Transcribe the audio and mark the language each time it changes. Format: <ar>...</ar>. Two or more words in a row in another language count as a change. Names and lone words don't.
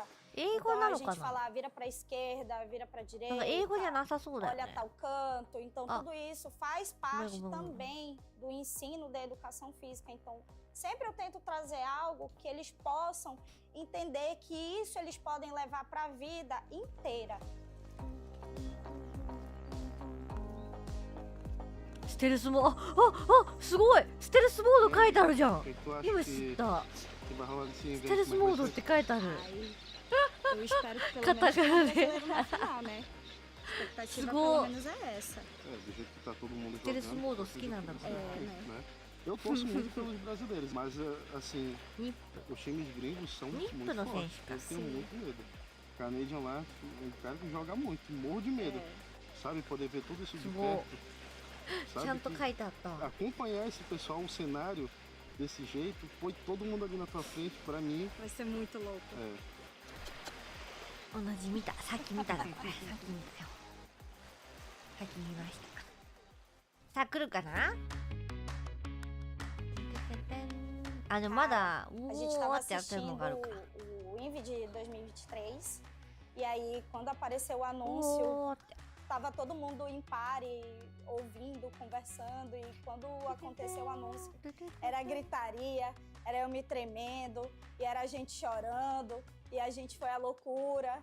<pt>Então, a gente falar, vira para a esquerda, vira para a direita, olha tal canto. Então, tudo isso faz parte também do ensino da educação física. Então, sempre eu tento trazer algo que eles possam entender que isso eles podem levar para a vida inteira.</pt> <ja>ステルスモード、すごいステルスモード書いてあるじゃん。今知った。ステルスモードって書いてある。カタカナで。すごい。ステルスモード好きなんだもん。</ja> <pt>Eu torço muito pelos brasileiros, mas assim, os times gringos são muito fortes. Eu tenho muito medo. Canadian lá, um cara que joga muito, morro de medo. Sabe, poder ver tudo isso de perto. Sabe, acompanhar esse pessoal, o cenário desse jeito, foi todo mundo ali na tua frente, pra mim. Vai ser muito louco.</pt> <ja>同じ見た、さっき見ただこれ、さっき見たよ。さっき見ました。さあ来るかな？あ、でもまだ</ja> <pt>A gente estava assistindo o INVI de 2023 e aí quando apareceu o anúncio tava todo mundo em pare, ouvindo, conversando, e quando aconteceu o anúncio era gritaria, era eu me tremendo, e era a gente chorando, e a gente foi à loucura.</pt>